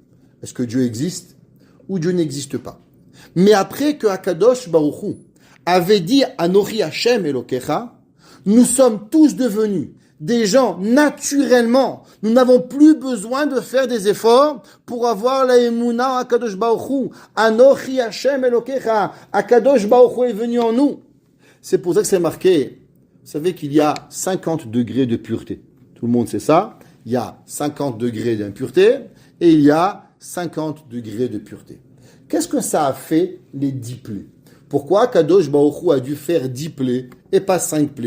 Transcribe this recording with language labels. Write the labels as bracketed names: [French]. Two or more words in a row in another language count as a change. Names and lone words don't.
[French] Est-ce que Dieu existe ou Dieu n'existe pas? Mais après que Akadosh Baruch Hu avait dit [Hebrew] אנכי השם אלקיך, [French] nous sommes tous devenus des gens naturellement. Nous n'avons plus besoin de faire des efforts pour avoir la émouna à Kadosh Baruch Hu. [Hebrew] אנכי השם אלקיך. [French] Akadosh Baruch Hu est venu en nous. C'est pour ça que c'est marqué. Vous savez qu'il y a 50 degrés de pureté. Tout le monde sait ça. Il y a 50 degrés d'impureté et il y a 50 degrés de pureté. Qu'est-ce que ça a fait les 10 plaies? Pourquoi Kadosh Baruch Hu a dû faire 10 plaies et pas 5 plaies?